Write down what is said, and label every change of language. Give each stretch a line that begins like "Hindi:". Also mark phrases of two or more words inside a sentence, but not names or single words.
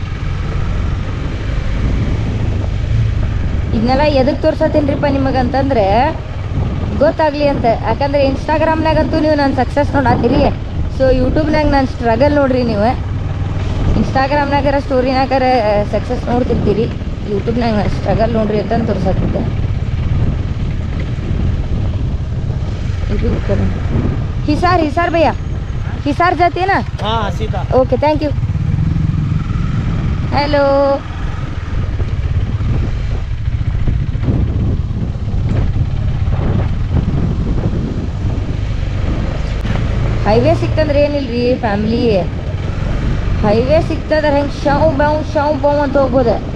Kannada: ಇದನ್ನೆಲ್ಲ ಎದಕ್ಕೆ ತೋರ್ಸತ್ತೀನಿರಿಪ್ಪ ನಿಮಗಂತಂದ್ರೆ ಗೊತ್ತಾಗಲಿ ಅಂತ. ಯಾಕಂದ್ರೆ ಇನ್ಸ್ಟಾಗ್ರಾಮ್ನಾಗಂತೂ ನೀವು ನಾನು ಸಕ್ಸಸ್ ನೋಡತ್ತೀರಿ. ಸೊ ಯೂಟ್ಯೂಬ್ನಾಗ ನಾನು ಸ್ಟ್ರಗಲ್ ನೋಡ್ರಿ. ನೀವು ಇನ್ಸ್ಟಾಗ್ರಾಮ್ನಾಗಾರ ಸ್ಟೋರಿನಾಗಾರ ಸಕ್ಸಸ್ ನೋಡ್ತಿರ್ತೀರಿ, ಯೂಟ್ಯೂಬ್ನಾಗ ನಾನು ಸ್ಟ್ರಗಲ್ ನೋಡ್ರಿ ಅಂತ ತೋರ್ಸತ್ತಿದ್ದೆ.
Hindi: हिसार भैया, हिसार जाते हैं ना? हाँ सीधा.
English: Okay thank you. Hello
Kannada: ಹೈವೇ ಸಿಕ್ತಂದ್ರೆ ಏನಿಲ್ರಿ ಫ್ಯಾಮಿಲಿ, ಹೈವೇ ಸಿಕ್ತಂದ್ರೆ ಹೆಂಗೆ ಶಾವ್ ಬಾವ್ ಅಂತ ಹೋಗ್ಬೋದು.